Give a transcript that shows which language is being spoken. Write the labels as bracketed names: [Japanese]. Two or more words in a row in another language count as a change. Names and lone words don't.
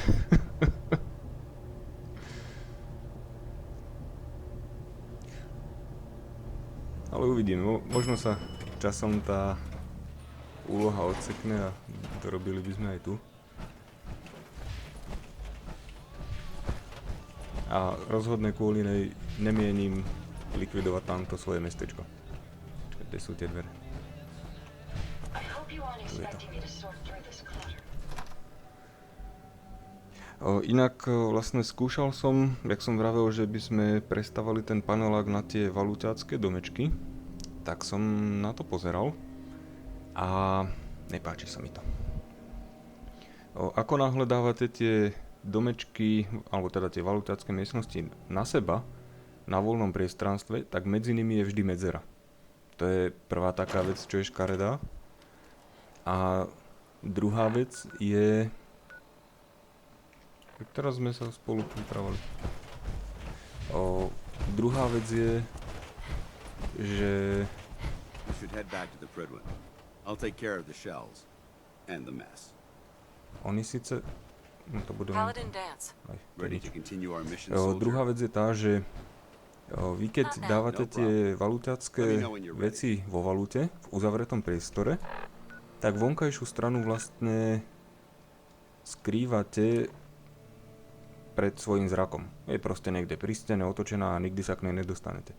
[Slovak] Ale uvidím, možno sa časom tá úloha odsekne a dorobili by sme aj tu. A rozhodne kvôli nej nemienim likvidovať tamto svoje mestečko. Čakaj, kde sú tie dvere? [English] I hope you aren't expecting me to sort through this clutter. [Slovak] Inak vlastne skúšal som, jak som vravel, že by sme prestavali ten panelák na tie valuťácké domečky, tak som na to pozeral a nepáči sa mi to. Ako náhle dávate tie domečky, alebo teda tie valuťácké miestnosti na seba, na voľnom priestranstve, tak medzi nimi je vždy medzera. To je prvá taká vec, čo je škaredá. A druhá vec je... Teraz sme sa spolu pripravali. Druhá vec je, že... [English] You should head back to the Prydwen. I'll take care of the shells. And the mess. [Slovak] Oni síce... No to budem... Paladin Dance. Aj, [English] Ready [Slovak] nič. [English] to continue our mission, soldier? [Slovak] Druhá vec je tá, že vy keď dávate tie valuťacké veci vo valute, v uzavretom priestore, tak vonkajšiu stranu vlastne skrývate pred svojím zrakom. Je proste niekde pri stene otočená a nikdy sa k nej nedostanete.